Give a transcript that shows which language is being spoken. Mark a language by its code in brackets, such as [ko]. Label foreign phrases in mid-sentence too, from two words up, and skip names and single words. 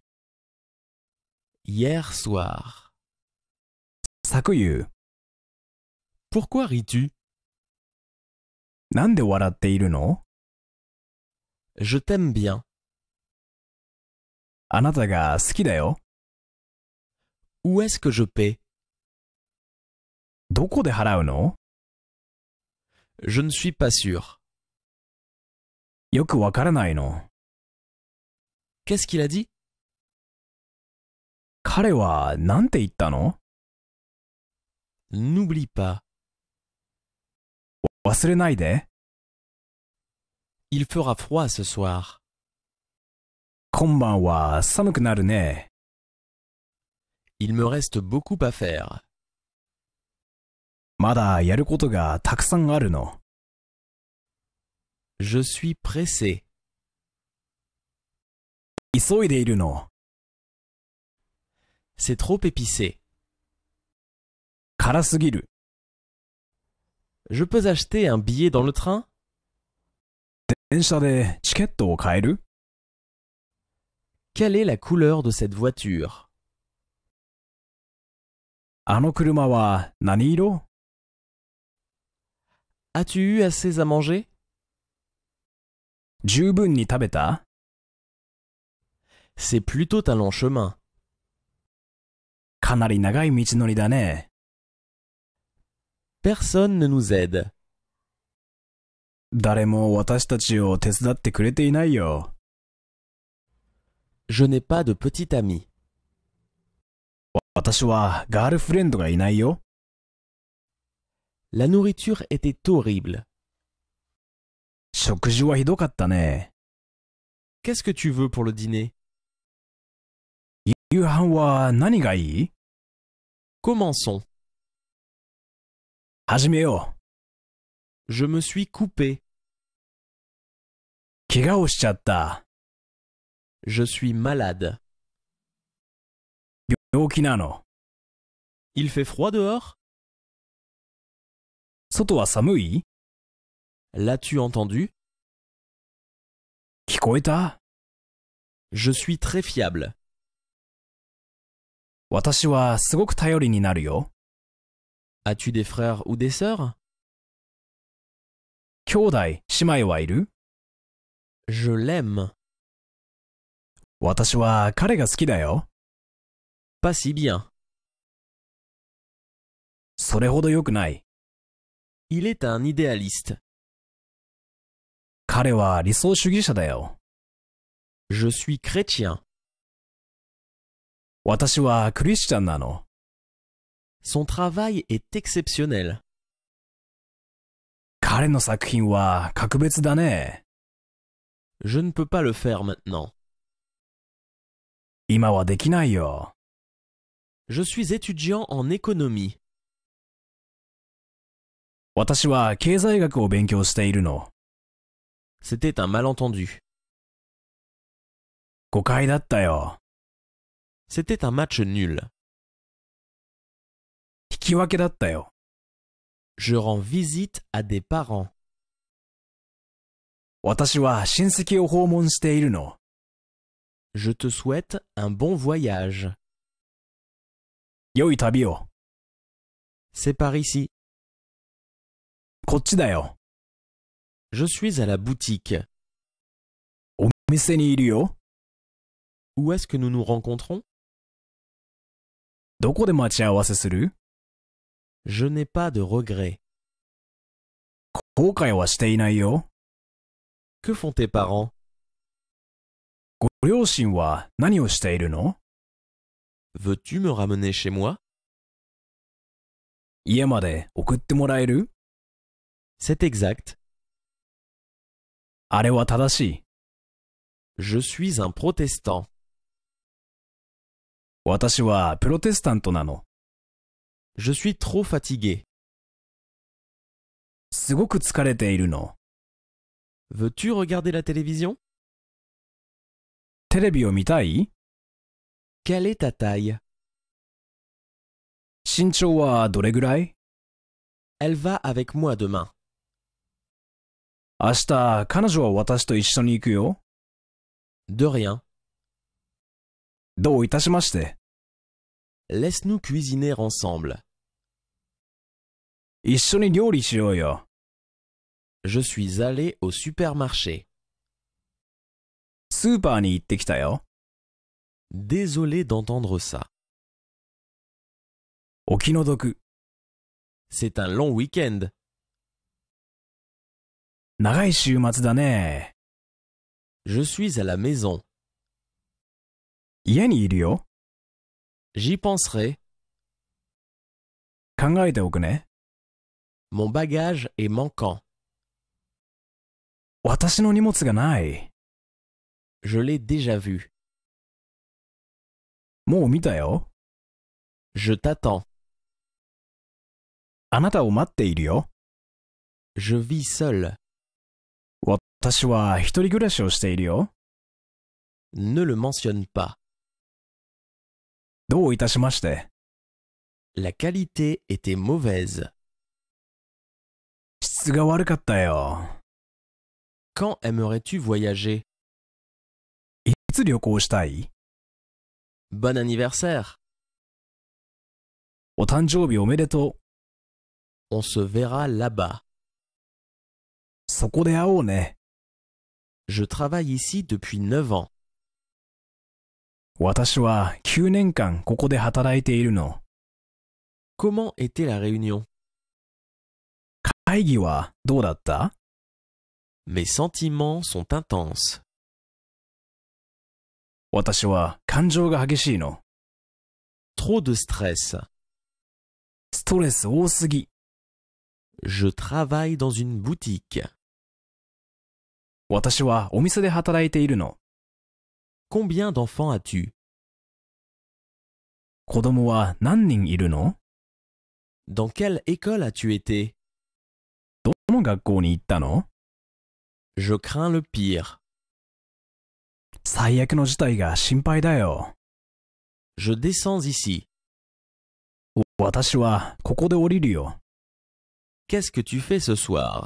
[fr] Hier soir. [ja] 昨夕、 [fr] Pourquoi ris-tu? [ja] なんで笑っているの？ [fr] Je t'aime bien. [ja] あなたが好きだよ。 [fr] Où est-ce que je paie? [ja] どこで払うの？ [fr] Je ne suis pas sûr. [ja] よくわからないの。 [fr] Qu'est-ce qu'il a dit? [ja] 彼は何て言ったの？ [fr] N'oublie pas. [ja] 忘れないで。 [fr] Il fera froid ce soir. [ja] 今晩は寒くなるね。 [fr] Il me reste beaucoup à faire. [ja] まだやることがたくさんあるの。 [fr] Je suis pressé. [ja] 急いでいるの。 [fr] C'est trop épicé. [ja] 辛すぎる。 [fr] Je peux acheter un billet dans le train? [ja] 電車でチケットを買える？ [fr] Quelle est la couleur de cette voiture? [ja] あの車は何色？ [fr] As-tu eu assez à manger? [ja] 十分に食べた？ [fr] C'est plutôt un long chemin. [ja] かなり長い道のりだね。 [fr] Personne ne nous aide. [ja] 誰も私たちを手伝ってくれていないよ。 [fr] Je n'ai pas de petit ami. [ja] 私はガールフレンドがいないよ。 [fr] La nourriture était horrible. [ja] 食事はひどかったね。 [fr] Qu'est-ce que tu veux pour le dîner? [ja] 夕飯は何がいい？ [fr] Commençons. [ja] 始めよう。 [fr] Je me suis coupé. [ja] 怪我をしちゃった。 [fr] Je suis malade. [ja] 病気なの。 [fr] Il fait froid dehors? [ja] 外は寒い？ [fr] L'as-tu entendu? [ja] 聞こえた？ [fr] Je suis très fiable. [ja] 私はすごく頼りになるよ。 [fr] As-tu des frères ou des sœurs? [ja] 兄弟、姉妹はいる？ [fr] Je l'aime. [ja] 私は彼が好きだよ。 [fr] Pas si bien. [ja] それほど良くない。 [fr] Il est un idéaliste. [ja] 彼は理想主義者だよ。 [fr] Je suis chrétien. [ja] 私はクリスチャンなの。 [fr] Son travail est exceptionnel. [ja] 彼の作品は格別だね。 [fr] Je ne peux pas le faire maintenant. [ja] 今はできないよ。 [fr] Je suis étudiant en économie. [ja] 私は経済学を勉強しているの。 [fr] C'était un malentendu. [ja] 誤解だったよ。 [fr] C'était un match nul. [ja] 引き分けだったよ。 [fr] Je rends visite à des parents. [ja] 私は親戚を訪問しているの。 [fr] Je te souhaite un bon voyage. [ja] 良い旅を。 [fr] C'est par ici. [ja] こっちだよ。 [fr] Je suis à la boutique. [ja] お店にいるよ。 [fr] Où est-ce que nous nous rencontrons? [ja] どこで待ち合わせする？ [fr] Je n'ai pas de regrets. [ja] 後悔はしていないよ。 [fr] Que font tes parents? [ja] ご両親は何をしているの？ [fr] Veux-tu me ramener chez moi? [ja] 家まで送ってもらえる？ [fr] C'est exact. [ja] あれは正しい。 [fr] Je suis un protestant. [ja] 私はプロテスタントなの。 [fr] Je suis trop fatigué. [ja] すごく疲れているの。 [fr] Veux-tu regarder la télévision? [ja] テレビを見たい？ [fr] Quelle est ta taille? [ja] 身長はどれぐらい？ [fr] Elle va avec moi demain. [ja] 明日、彼女は私と一緒に行くよ。 [fr] De rien. [ja] どういたしまして。 [fr] Laisse-nous cuisiner ensemble. [ja] 一緒に料理しようよ。 [fr] Je suis allé au supermarché. [ja] スーパーに行ってきたよ。 [fr] Désolé d'entendre ça. [ja] お気の毒。 [fr] C'est un long week-end. [ja] 長い週末だね。 [fr] Je suis à la maison. [ja] 家にいるよ。 [fr] J'y penserai. [ja] 考えておくね。 [fr] Mon bagage est manquant. [ja] 私の荷物がない。 [fr] Je l'ai déjà vu. [ja] もう見たよ。 [fr] Je t'attends. [ja] あなたを待っているよ。 [fr] Je vis seul. [ja] 私は一人暮らしをしているよ。 [fr] Ne le mentionne pas. [ja] どういたしまして。 [fr] La qualité était mauvaise. [ja] 質が悪かったよ。 [fr] Quand aimerais-tu voyager? [ja] いつ旅行したい？ [fr] Bon anniversaire. [ja] お誕生日おめでとう。 [fr] On se verra là-bas. [ja] そこで会おうね。 [fr] Je travaille ici depuis 9 ans. [ja] 私は9年間ここで働いているの。 [fr] Comment était la réunion? [ja] 会議はどうだった？ [fr] Mes sentiments sont intenses. [ja] 私は感情が激しいの。 [fr] Trop de stress. [ja] ストレス多すぎ。 [fr] Je travaille dans une boutique. [ja] 私はお店で働いているの。 [fr] Combien d'enfants as-tu? [ja] 子供は何人いるの？ [fr] Dans quelle école as-tu été? [ja] どの学校に行ったの？ [fr] Je crains le pire. [ja] 最悪の事態が心配だよ。 [fr] Je descends ici. [ja] 私はここで降りるよ。 [fr] Qu'est-ce que tu fais ce soir?